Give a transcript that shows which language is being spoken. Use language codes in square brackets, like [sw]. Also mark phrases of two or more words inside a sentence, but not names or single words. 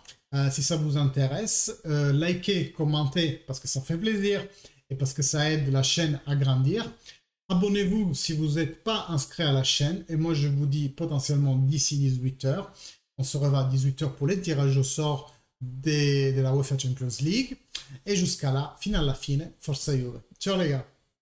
[fr] Si ça vous intéresse, likez, commentez parce que ça fait plaisir et parce que ça aide la chaîne à grandir. Abonnez-vous si vous n'êtes pas inscrit à la chaîne. Et moi, je vous dis potentiellement d'ici 18 heures. On se revoit à 18 heures pour les tirages au sort de la UEFA Champions League. Et jusqu'à là, [it] fino alla fine, forza Juve. Ciao [fr] les gars.